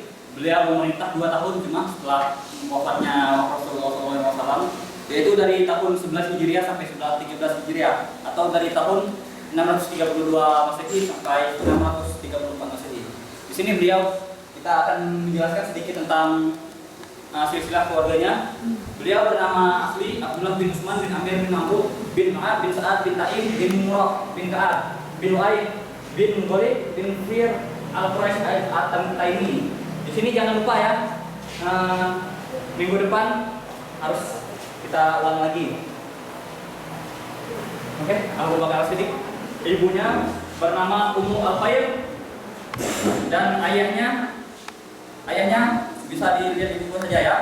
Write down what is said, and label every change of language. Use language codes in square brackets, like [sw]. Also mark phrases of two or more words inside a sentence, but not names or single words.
[id] Beliau memerintah 2 tahun cuma setelah wafatnya Rasulullah SAW, yaitu dari tahun 11 Hijriah sampai 13 Hijriah, atau dari tahun 632 Masehi sampai 634 Masehi. Di sini kita akan menjelaskan sedikit tentang silsilah keluarganya. Beliau bernama asli Abdullah bin Utsman bin Amir bin Amru bin Ma'ad bin Sa'ad bin Ta'im bin Murrah bin Ka'ab bin Lu'ay bin Ghalib bin Fir al-Quraisy at-Taimi. Di sini jangan lupa ya, minggu depan harus kita ulang lagi. Oke, Abu Bakar As-Siddiq. Ibunya bernama Ummu Al-Khair dan ayahnya bisa dilihat di buku saja ya.